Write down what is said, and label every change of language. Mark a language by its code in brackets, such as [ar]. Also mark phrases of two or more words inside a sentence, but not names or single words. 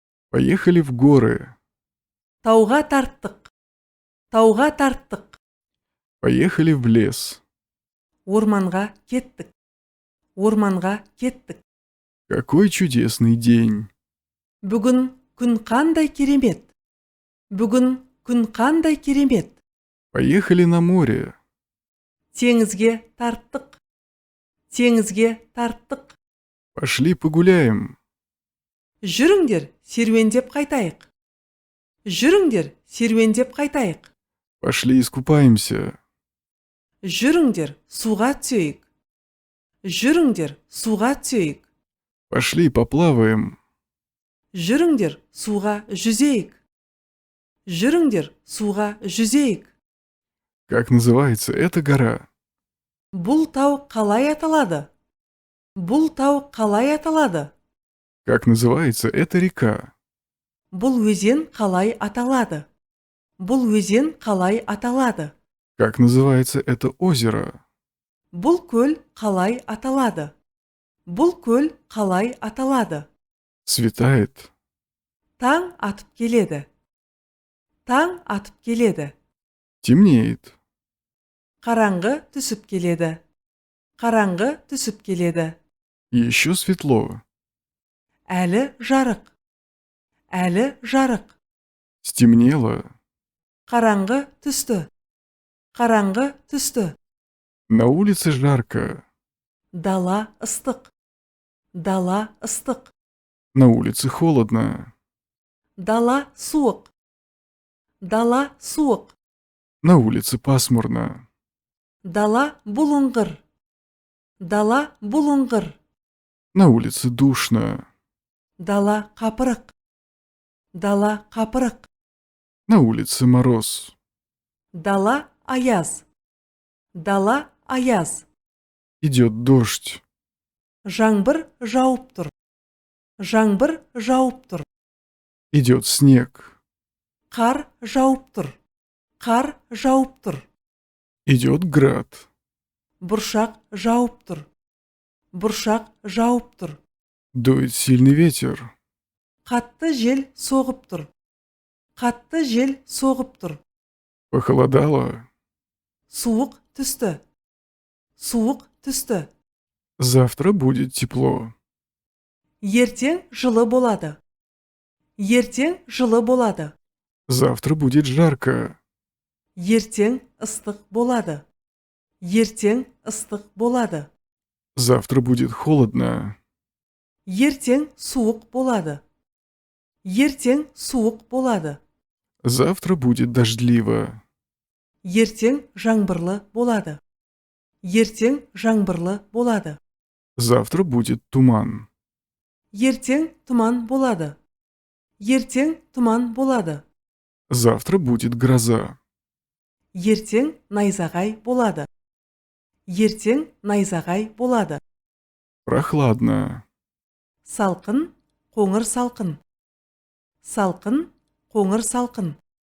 [ru] Поехали в горы. [kk] Тауға тарттық. Тауға тарттық. [ru] Поехали в лес. [kk] Орманға кеттік. Орманға кеттік. [ru] Какой чудесный день. [kk] Бүгін күн қандай керемет. Бүгін күн қандай керемет. [ru] Поехали на море. [kk] Теңізге тарттық. Теңізге тарттық. [ru] Пошли погуляем. [kk] Жүріңдер, серуендеп қайтайық. Жүріңдер, серуендеп қайтайық. [ru] Пошли искупаемся. [kk] Жүріңдер, суға түсейік. Жүріңдер, суға түсейік. [ru] Пошли поплаваем. [kk] Жүріңдер, суға жүзейік. Жүріңдер, суға жүзейік. [ru] Как называется эта гора? [kk] Бұл тау қалай аталады? Бұл тау қалай аталады? [ru] Как называется эта река? [kk] Бұл өзен қалай аталады? Бұл өзен қалай аталады? [ru] Как называется это озеро? [kk] Бұл көл қалай аталады? Бұл көл қалай аталады? [ru] Светает. [kk] Таң атып келеді. Таң атып келеді. [ru] Темнеет. [kk] Қараңғы түсіп келеді. Қараңғы түсіп келеді. [ru] Еще светло. [kk] Әлі жарық. Әлі жарық. [ru] Стемнело. [kk] Қараңғы түсті. Қараңғы түсті. [ru] На улице жарко. [kk] Дала ыстық. Дала ыстық. [ru] На улице холодно. [kk] Дала суық. Дала суық. [ru] На улице пасмурно. [kk] Дала бұлыңғыр. Дала бұлыңғыр. [ru] На улице душно. [kk] Дала қапырық. Дала қапырық. [ru] На улице мороз. [kk] Дала аяз. Дала аяз. [ru] Идет дождь. [kk] Жаңбыр жауып тұр. Жаңбыр жауып тұр. [ru] Идет снег. [kk] Қар жауып тұр. Қар жауып тұр. [ru] Идет град. [kk] Бұршақ жауып тұр. Бұршақ жауып тұр. [ru] Дует сильный ветер. [kk] Қатты жел соғып тұр. Қатты жел соғып тұр. [ru] Похолодало. [kk] Суық түсті. Суық түсті. [ru] Завтра будет тепло. [kk] Ертең жылы болады. Ертең жылы болады. [ru] Завтра будет жарко. [kk] Ертең ыстық болады. Ертең ыстық болады. [ru] Завтра будет холодно. [kk] Ертең суық болады. Ертең суық болады. [ru] Завтра будет дождливо. [kk] Ертең жаңбырлы болады. Ертең жаңбырлы болады. [ru] Завтра будет туман. [kk] Ертең тұман болады. Ертең тұман болады. [ru] Завтра будет гроза. [kk] Ертең найзағай болады. Ертең найзағай болады. [ru] Прохладно. [kk] Салқын, қоңыр салқын. Салқын, қоңыр салқын.